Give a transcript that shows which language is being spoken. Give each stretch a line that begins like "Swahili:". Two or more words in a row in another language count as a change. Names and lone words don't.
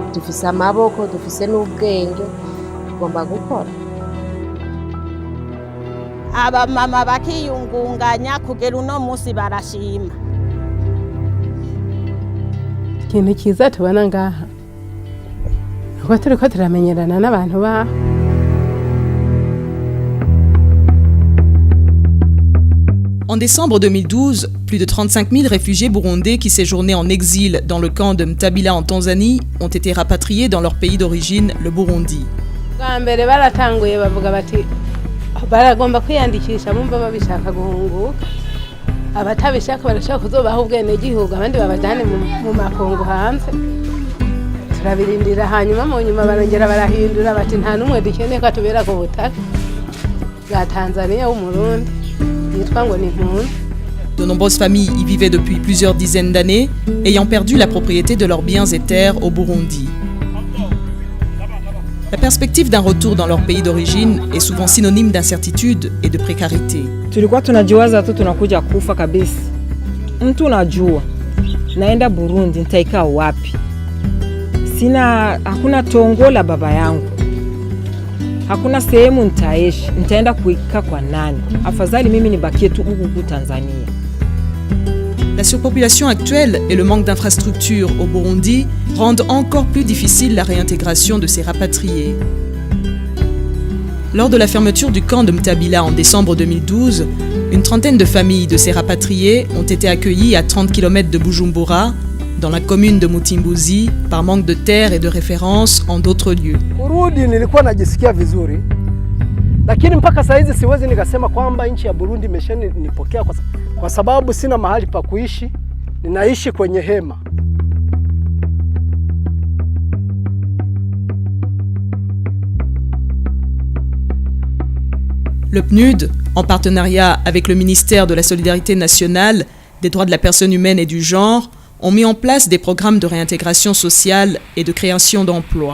Rundi: dufise amaboko dufise n'ubwenge tugomba gukora. Abamama bakiyungunganya kugera uno munsi barashima. Ikintu kiza tubona ngaha nuko turiko turamenyerana n'abantu baho.
French: En décembre 2012, plus de 35 000 réfugiés burundais qui séjournaient en exil dans le camp de Mtabila en Tanzanie ont été rapatriés dans leur pays d'origine, le Burundi.
Rundi: Bwa mbere baratanguye bavuga bati baragomba kwiyandikisha bumva babishaka guhunguka. Abatabishaka barashaka kuzobaho ubwenegihugu abandi babajane mu makungu hanze. Turabirindira hanyuma mu nyuma barongera barahindura bati nta numwe dukeneye ko atubera ku butaka bwa Tanzania w'umurundi.
French: De nombreuses familles y vivaient depuis plusieurs dizaines d'années, ayant perdu la propriété de leurs biens et terres au Burundi. La perspective d'un retour dans leur pays d'origine est souvent synonyme d'incertitude et de précarité.
Swahili: Tulikuwa tunajiwaza tu tunakuja kufa kabisa. Mtu unajua naenda Burundi nitaikaa wapi? Hakuna tongo la baba yangu. Hakuna sehemu nitaishi, nitaenda kuikaa kwa nani? Afadhali mimi nibakie tu huku Tanzania.
French: La surpopulation actuelle et le manque d'infrastructures au Burundi rendent encore plus difficile la réintégration de ces rapatriés. Lors de la fermeture du camp de Mtabila en décembre 2012, une trentaine de familles de ces rapatriés ont été accueillies à 30 km de Bujumbura, dans la commune de Mutimbuzi, par manque de terre et de référence en d'autres lieux.
Swahili: Kurudi nilikuwa najisikia vizuri, lakini mpaka saizi siwezi nikasema kwamba nchi ya Burundi imeshanipokea kwa sababu sina mahali pa kuishi, ninaishi kwenye hema.
French: Le PNUD, en partenariat avec le ministère de la Solidarité nationale, des droits de la personne humaine et du genre, ont mis en place des programmes de réintégration sociale et de création d'emplois.